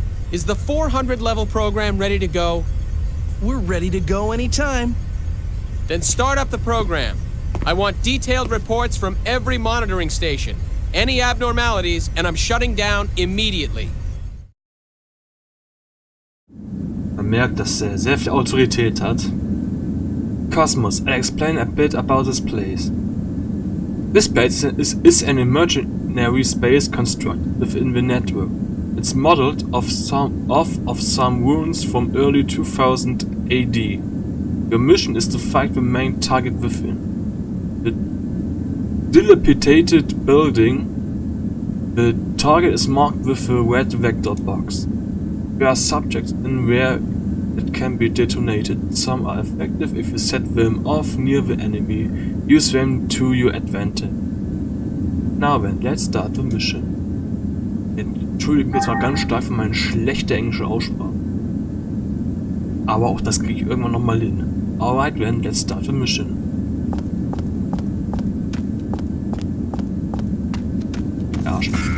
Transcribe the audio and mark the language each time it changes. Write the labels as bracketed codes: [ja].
[en] Is the 400 level program ready to go? We're ready to go anytime. Then start up the program. I want detailed reports from every monitoring station. Any abnormalities, and I'm shutting down immediately. [de] Man merkt, dass er sehr viel Autorität hat. [en] Kos-Mos, I'll explain a bit about this place. This place is an imaginary space construct within the network. It's modeled off some ruins from early 2000 AD. Your mission is to fight the main target within. The dilapidated building. The target is marked with a red vector box. There are subjects in where it can be detonated. Some are effective if you set them off near the enemy. Use them to your advantage. Now then, let's start the mission. [de] Entschuldigt mich jetzt mal ganz stark für meine schlechte englische Aussprache. Aber auch das kriege ich irgendwann nochmal hin. [en] Alright then, let's start the mission. [de] Arsch.